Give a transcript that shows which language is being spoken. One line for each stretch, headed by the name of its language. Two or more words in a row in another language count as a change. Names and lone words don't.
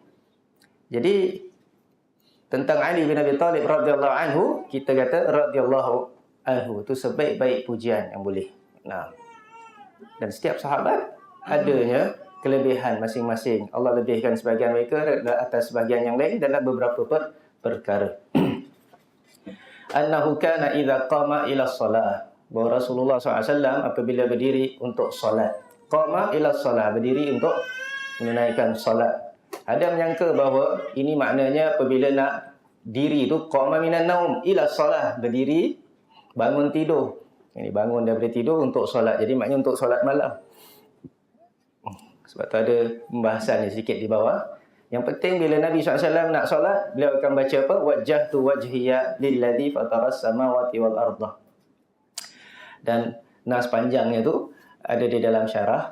Malay: Jadi tentang Ali bin Abi Thalib
Arabic: radhiyallahu anhu,
Malay: kita kata
Arabic: radhiyallahu anhu
Malay: itu sebaik-baik pujian yang boleh. Nah, dan setiap sahabat adanya kelebihan masing-masing. Allah lebihkan sebahagian mereka atas sebahagian yang lain dalam beberapa perkara.
Arabic: Annahu kana idza qama ila shalah,
Malay: bahawa Rasulullah SAW apabila berdiri untuk solat,
Arabic: qama ila shalah,
Malay: berdiri untuk menunaikan solat. Ada menyangka bahawa ini maknanya apabila nak diri tu
Arabic: qama minan naum ila shalah,
Malay: berdiri bangun tidur. Ini bangun daripada tidur untuk solat. Jadi maknanya untuk solat malam. Sebab tu ada pembahasannya sedikit di bawah. Yang penting bila Nabi SAW nak solat, beliau akan baca apa?
Arabic: Wajjahtu wajhiya lilladzi fataras samawati wal ardah.
Malay: Dan nas panjangnya tu ada di dalam syarah.